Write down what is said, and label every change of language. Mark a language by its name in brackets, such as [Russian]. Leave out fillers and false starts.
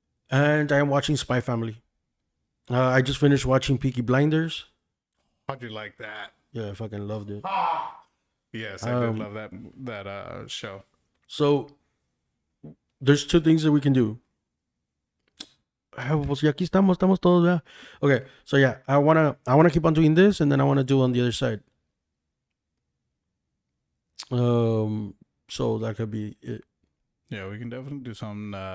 [English] And I am watching Spy Family. I just finished watching Peaky Blinders. How'd you like that? Yeah, I fucking loved it. Yes, I did love that show. So there's 2 things that we can do. [Spanish] Pues ya aquí estamos todos, ¿verdad? [English] Okay, so yeah, I wanna keep on doing this, and then I wanna do on the other side. So that could be it. Yeah, we can definitely do some.